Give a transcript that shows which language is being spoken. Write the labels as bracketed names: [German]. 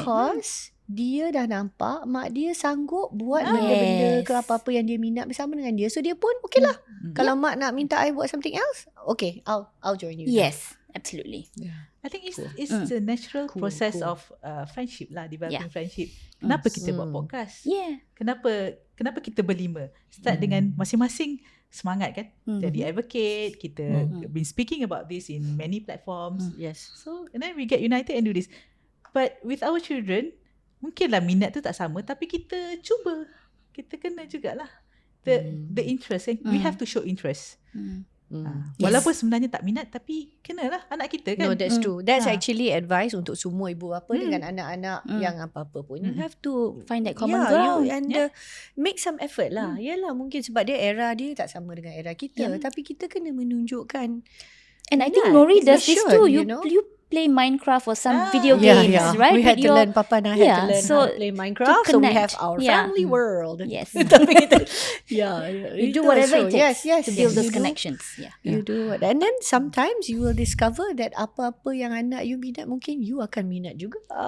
[English] Because [Malay] dia dah nampak mak dia sanggup buat benda-benda ke apa-apa yang dia minat bersama dengan dia. So dia pun okay lah. Kalau mak nak minta [English] I [Malay] buat [English] something else, okay, I'll join you. Yes, absolutely. I think it's the natural process of friendship lah, developing friendship. [Malay] Kenapa kita buat podcast? [English] Yeah. [Malay] Kenapa kita berlima? [English] Start [Malay] dengan masing-masing semangat kan? Jadi [English] advocate, [Malay] kita [English] been speaking about this in many platforms. Yes. So and then we get united and do this. But with our children, [Malay] mungkinlah minat tu tak sama, tapi kita cuba. Kita kena jugalah [English] the interest. We have to show interest. [Malay] Walaupun sebenarnya tak minat, tapi kenalah anak kita kan. [English] No, that's true. That's actually advice [Malay] untuk semua ibu bapa dengan anak-anak yang apa-apa pun. [English] You have to Find that common ground. Make some effort lah. [Malay] Yalah, mungkin sebab dia era dia tak sama dengan era kita. Tapi kita kena menunjukkan. [English] And I think Nori does this too. You know? you play Minecraft or some video games, right? We had With to learn, Papa and I had to learn how to play Minecraft. So we have our family world. Yes. [Malay] Tapi kita, [English] You do whatever it takes yes, to build those you do. connections. Yeah. You do what, and then sometimes you will discover that [Malay] apa-apa yang anak [English] you [Malay] minat mungkin [English] you [Malay] akan minat juga.